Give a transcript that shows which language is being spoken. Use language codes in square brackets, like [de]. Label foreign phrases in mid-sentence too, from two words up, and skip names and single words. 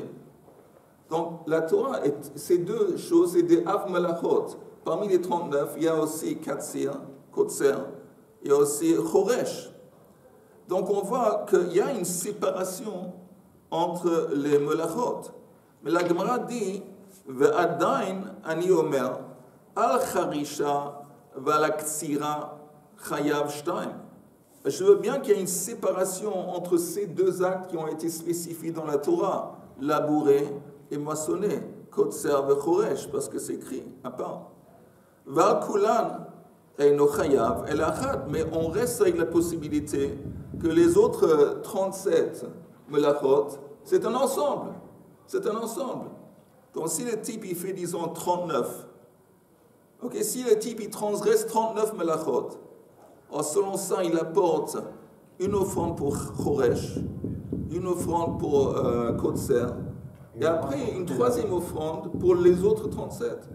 [fr] Donc, la Torah, ces deux choses, c'est des [he] אב מלאכות. [fr] Parmi les 39, il y a aussi Katsir, Kotser, il y a aussi Choresh. Donc on voit qu'il y a une séparation entre les melachot. Mais la Gemara dit [he] ועדיין אני אומר על חרישה ועל קצירה חייב שתים. [fr] Je veux bien qu'il y ait une séparation entre ces deux actes qui ont été spécifiés dans la Torah, labourer et moissonner, [he] קוצר וחורש, [fr] parce que c'est écrit à part. [he] ועל כולן אינו חייב אלא אחד, [fr] mais on reste avec la possibilité que les autres 37 melachot, c'est un ensemble. C'est un ensemble. Donc si le type il fait, disons, 39, ok, si le type il transgresse 39 melachot, selon ça il apporte une offrande pour Choresh, une offrande pour Kotser, et après une troisième offrande pour les autres 37.